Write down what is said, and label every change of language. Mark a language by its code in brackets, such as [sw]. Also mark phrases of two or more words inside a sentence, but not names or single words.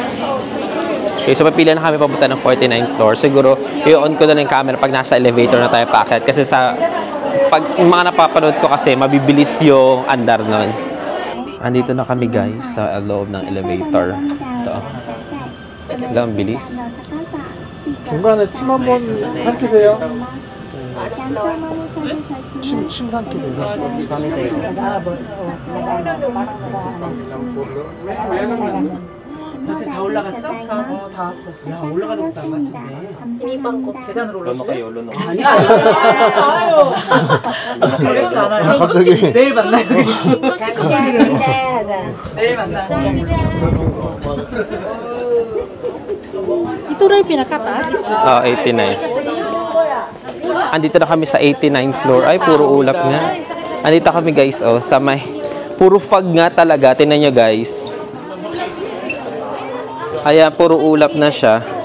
[tl] Okay, so papila na kami papunta ng [en] 49th floor. [tl] Siguro, i-on ko na lang yung camera pag nasa elevator na tayo paakyat. Kasi pag yung mga napapanood ko kasi, mabibilis yung andar nun. Andito na kami guys sa loob ng elevator. Ito. Ang bilis. [ko] 중간에 침 한번 삼키세요. 침 삼키세요. 벌써 다 올라갔어? 다 왔어. 야, 올라가는 것도 안 같은데. 계단으로 올라갔어? 아니야. 아유. 그랬지 않아요. 갑자기. 내일 만나요. 내일 만나요. [tl] Ito rin pinakataas. 89. Andito na kami sa [en] 89th floor. [tl] Ay, puro ulap nga. Andito kami guys, oh, sa may... Puro fog nga talaga. Tingnan nyo guys. Ayan, puro ulap na siya.